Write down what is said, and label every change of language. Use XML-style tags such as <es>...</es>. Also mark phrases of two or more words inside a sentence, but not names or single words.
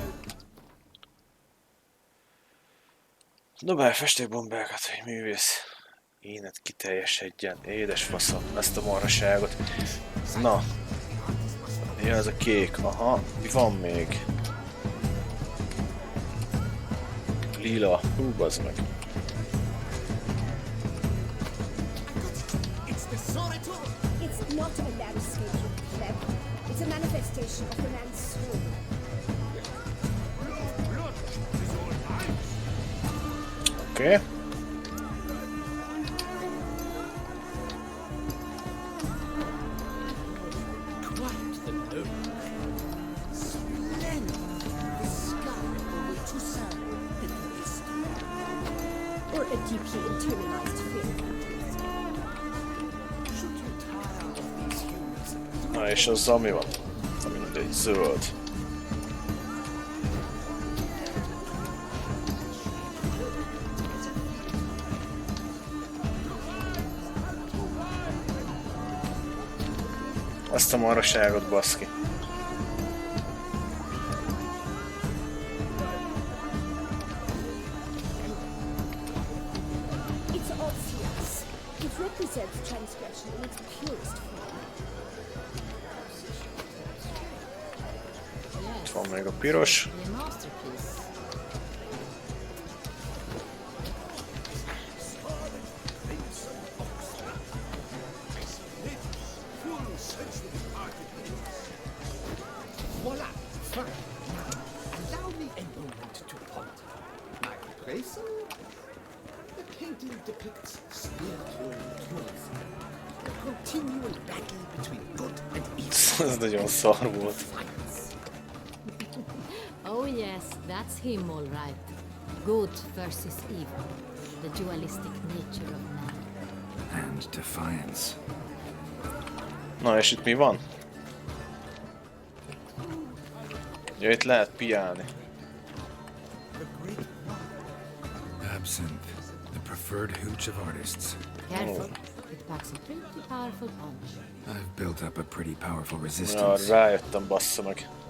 <hu>Dobálj festékbombákat, hogy művész. Énet kiteljesedjen. Édes faszom, ezt a marhaságot. Na. Mi az a kék? Aha, mi van még? Lila. Hú, bazd meg.</hu> <en>It's not a landscape, you pleb. It's a manifestation of the man's soul.</en> <hu>Oké.</hu> <en>Or a deeply internalized fear.</en> <hu>Na és azzal mi van? Na mindegy, zöld. Azt a marhaságot, baszki.</hu> <en>It's obvious. It represents transgression in its purest form.</en> <hu>Itt van még a piros.</hu> <en>Voila! Fine. Allow me a moment to ponder. My appraisal? The painting depicts spiritual dualism. A continual battle between good and evil.</en> <hu>Ez nagyon szar volt.</hu> <en>Oh yes, that's him all right. Good versus evil. The dualistic nature of man. And defiance.</en> <hu>Na és itt mi van? Ja, itt lehet piálni.</hu> <en>Absinthe, the preferred hooch of artists. Careful, it packs a pretty powerful punch. I've built up a pretty powerful</en> <hu>Ja,</hu> <en>resistance.</en> <hu>rájöttem, bassza meg.</hu>